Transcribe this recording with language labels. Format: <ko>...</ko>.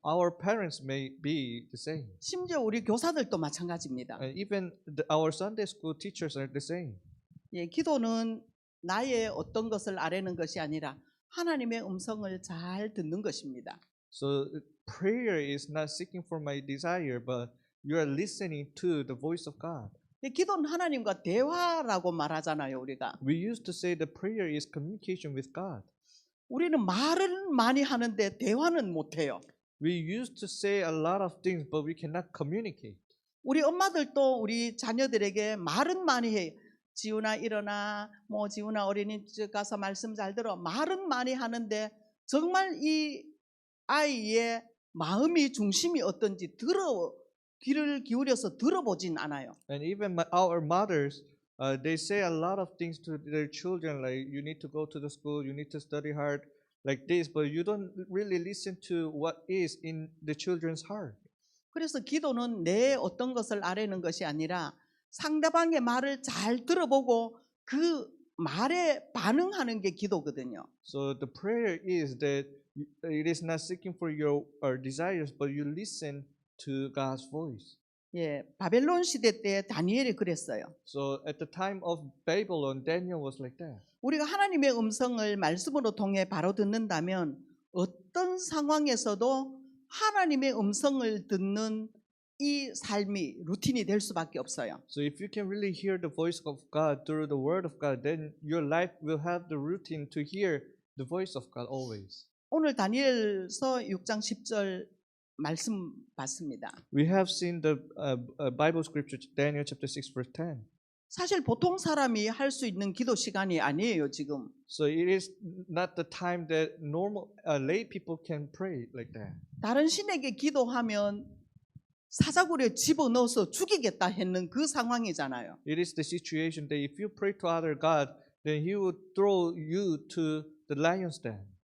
<en>Our parents may be the same.</en> <ko>심지어 우리 교사들도 마찬가지입니다.</ko> <en>And even our Sunday school teachers are the same.</en> <ko>예, 기도는 나의 어떤 것을 아뢰는 것이 아니라 하나님의 음성을 잘 듣는 것입니다.</ko> <en>So prayer is not seeking for my desire, but you are listening to the voice of God.</en> <ko>기도는 하나님과 대화라고 말하잖아요, 우리가.</ko> <en>We used to say the prayer is communication with God.</en> <ko>우리는 말은 많이 하는데 대화는 못해요.</ko> <en>We used to say a lot of things, but we cannot communicate.</en> <ko>우리 엄마들도 우리 자녀들에게 말은 많이 해요. 지훈아 일어나, 지훈아 어린이집 가서 말씀 잘 들어. 말은 많이 하는데 정말 이 아이의 마음이 중심이 어떤지 귀를 기울여서 들어보진 않아요.</ko> <en>And even our mothers, they say a lot of things to their children, like you need to go to the school, you need to study hard, like this, but you don't really listen to what is in the children's heart.</en> <ko>그래서 기도는 내 어떤 것을 아뢰는 것이 아니라 상대방의 말을 잘 들어보고 그 말에 반응하는 게 기도거든요.</ko> <en>So the prayer is that it is not seeking for your desires, but you listen to God's voice.</en> <ko>예, 바벨론 시대 때 다니엘이 그랬어요.</ko> <en>So at the time of Babylon, Daniel was like that.</en> <ko>우리가 하나님의 음성을 말씀으로 통해 바로 듣는다면 어떤 상황에서도 하나님의 음성을 듣는 이 삶이 루틴이 될 수밖에 없어요.</ko> <en>So if you can really hear the voice of God through the word of God, then your life will have the routine to hear the voice of God always.</en> <ko>오늘 다니엘서 6장 10절 말씀 봤습니다.</ko> <en>We have seen the Bible scripture, Daniel chapter 6 verse 10.</en> <ko>사실 보통 사람이 할 수 있는 기도 시간이 아니에요, 지금.</ko> <en>So it is not the time that normal lay people can pray like that.</en> <ko>다른 신에게 기도하면 사자굴에 집어넣어서 죽이겠다 했는 그 상황이잖아요.</ko> <en>It is the situation that if you pray to other God, then He would throw you to the lion's den.</en>